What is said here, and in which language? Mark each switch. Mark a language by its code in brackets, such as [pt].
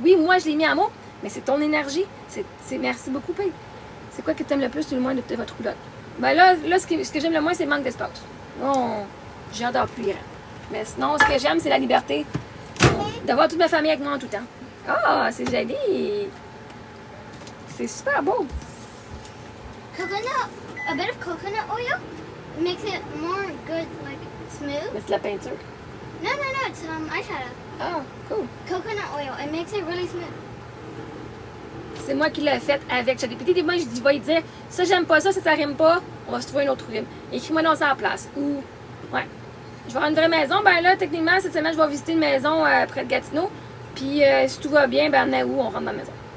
[fr] Oui, moi, je l'ai mis en mots, mais c'est ton énergie. C'est merci beaucoup, P. C'est quoi que tu aimes le plus ou le moins de votre roulotte? Ben là ce que j'aime le moins, c'est le manque d'espace. Non, j'ai hâte d'avoir plus grand. Mais sinon, ce que j'aime, c'est la liberté d'avoir toute ma famille avec moi en tout temps. Ah, c'est joli! C'est super beau! [en] Coconut, a bit of coconut oil makes it more good, like smooth. [fr] Mais c'est de la peinture. [en] No, it's eyeshadow. [fr] Ah, cool! [en] Coconut oil, it makes it really smooth. [fr] C'est moi qui l'ai fait avec ChatGPT. Et moi, je vais lui dire, ça, j'aime pas ça rime pas, on va se trouver un autre rime. Écris-moi dans ça à la place. Ou, ouais. Je vais avoir une vraie maison. Ben là, techniquement, cette semaine, je vais visiter une maison près de Gatineau. Puis, si tout va bien, ben en août, on rentre dans la maison.